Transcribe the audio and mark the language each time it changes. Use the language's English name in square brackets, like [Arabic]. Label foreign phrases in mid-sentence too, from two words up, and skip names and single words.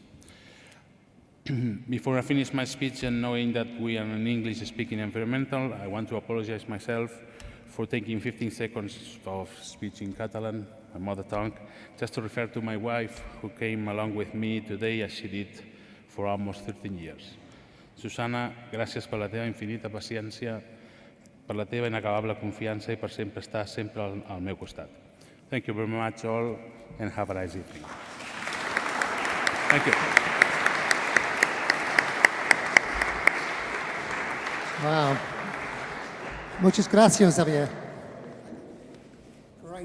[English] Before I finish my speech, and knowing that we are an English-speaking environmental, I want to apologize myself for taking 15 seconds of speech in Catalan, my mother tongue, just to refer to my wife, who came along with me today, as she did for almost 13 years. [Catalan] Susana, gràcies per la teva infinita paciència, per la teva inacabable confiança i per sempre estar sempre al meu costat. [English] Thank you very much all, and have a nice evening. Thank you. Wow. [Spanish] Muchas gracias, Javier. Great.